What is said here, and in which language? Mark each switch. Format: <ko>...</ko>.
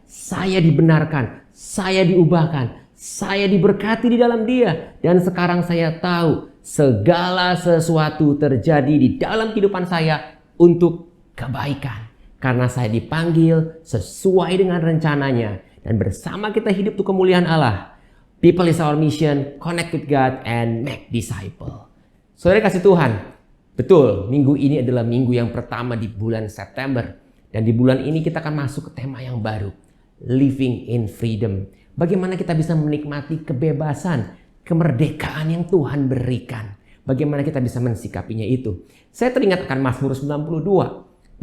<id>Saya dibenarkan, saya diubahkan, saya diberkati di dalam Dia. Dan sekarang saya tahu segala sesuatu terjadi di dalam kehidupan saya untuk kebaikan. Karena saya dipanggil sesuai dengan rencananya. Dan bersama kita hidup untuk kemuliaan Allah.</id> <en>People is our mission, connect with God, and make disciple.</en> <id>Saudara kasih Tuhan, betul, minggu ini adalah minggu yang pertama di bulan September. Dan di bulan ini kita akan masuk ke tema yang baru.</id> <en>Living in freedom.</en> <id>Bagaimana kita bisa menikmati kebebasan, kemerdekaan yang Tuhan berikan. Bagaimana kita bisa mensikapinya itu. Saya teringat akan Mazmur 92.</id>